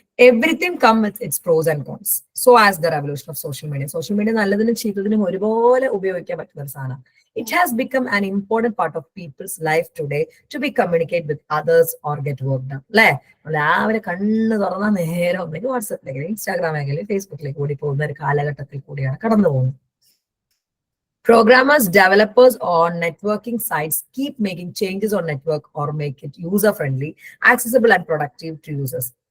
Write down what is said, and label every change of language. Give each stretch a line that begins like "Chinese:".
English: Everything comes with its pros and cons. So as the revolution of social media.
Malayalam: Social media നല്ലതിനും ചീത്തതിനും ഒരുപോലെ ഉപയോഗിക്കാൻ പറ്റുന്ന ഒരു സാധനം.
English: It has become an important part of people's life today to be communicate with others or get work done.
Malayalam: അല്ലേ? രാവിലെ കണ്ണ് തുറന്ന നേരെ ഒന്നെങ്കിൽ വാട്സാപ്പിലേക്ക്, ഇൻസ്റ്റാഗ്രാമിലേക്ക്, ഫേസ്ബുക്കിലേക്ക് കൂടി പോകുന്ന ഒരു കാലഘട്ടത്തിൽ കൂടിയാണ് കടന്നു പോകുന്നത്.
English: Programmers, developers on networking sites keep making changes on network or make it user-friendly, accessible and productive to users.